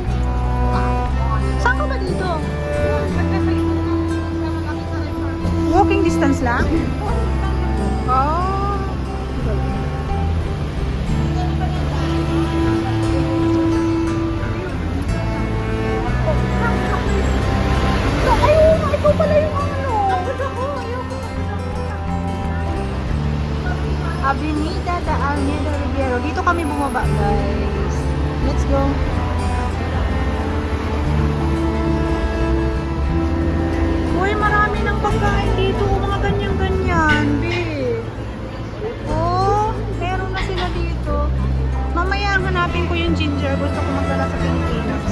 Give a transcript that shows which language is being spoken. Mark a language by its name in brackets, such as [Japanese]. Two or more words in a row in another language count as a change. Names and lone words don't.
[Filipino] Saan ka ba dito? [English] Walking distance [Filipino] lang? Oh. Ayun, ikaw pala yung ano. Avenida de Almeida Riviero. Dito kami bumaba, guys. [English] Let's go. [Filipino] Uy, marami ng pagkain dito. Mga ganyan-ganyan, babe. Oh, meron na sila dito. Mamaya hanapin ko yung ginger. Gusto ko magdala sa Pilipinas.